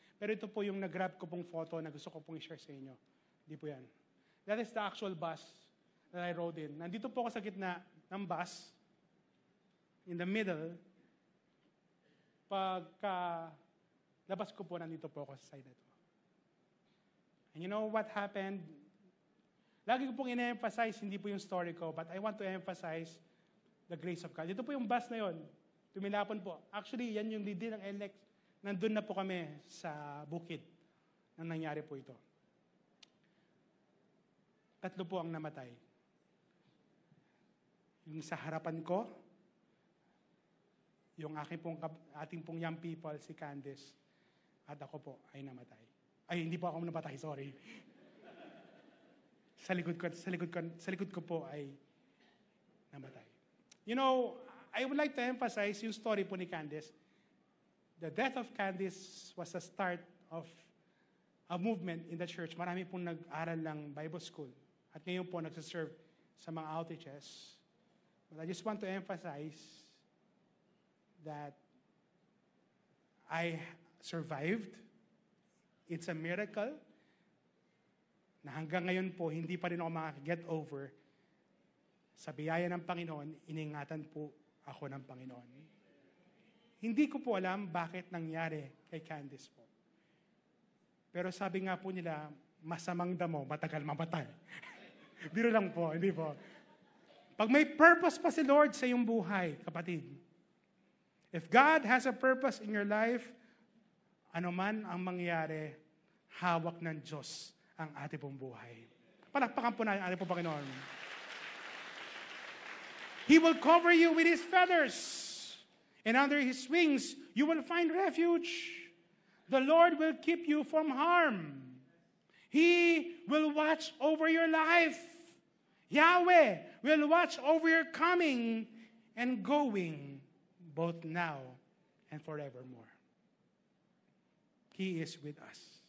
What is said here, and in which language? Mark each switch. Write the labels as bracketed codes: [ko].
[tl] Pero ito po yung nag-grab ko pong photo na gusto ko pong i-share sa inyo. Hindi po yan. [en] That is the actual bus that I rode in. [tl] Nandito po ako sa gitna ng bus, [en] in the middle. [tl] Pagka labas ko po, nandito po ako sa side na ito. [en] And you know what happened? [tl] Lagi ko pong ina-emphasize, hindi po yung story ko, [en] but I want to emphasize the grace of God. [tl] Ito po yung bus na yon. Tumilapon po. Actually, yan yung lead ng NLEX. Nandun na po kami sa bukid nang nangyari po ito. 3 po ang namatay. Yung sa harapan ko, yung ating pong young people, si Candice, at ako po ay namatay. Ay, hindi po ako namatay, sorry. Sa likod ko po ay namatay. [en] You know, I would like to emphasize [tl] yung story po ni Candice. [en] The death of Candice was a start of movement in the church. [tl] Marami pong nag-aral ng Bible school. At ngayon po nagsaserve sa mga outreaches. [en] But I just want to emphasize that I survived. It's a miracle [tl] na hanggang ngayon po, hindi pa rin ako makaka-get over. Sa biyaya ng Panginoon, iningatan po ako ng Panginoon. Hindi ko po alam bakit nangyari kay Candice po. Pero sabi nga po nila, masamang damo, matagal mamatay. Biro lang po, hindi po. Pag may purpose pa si Lord sa iyong buhay, kapatid, [en] if God has a purpose in your life, [tl] ano man ang mangyari, hawak ng Diyos ang ating pong buhay. Palakpakan po natin ang ating pong Panginoon. [en] He will cover you with His feathers, and under His wings you will find refuge. The Lord will keep you from harm. He will watch over your life. Yahweh will watch over your coming and going, both now and forevermore. He is with us.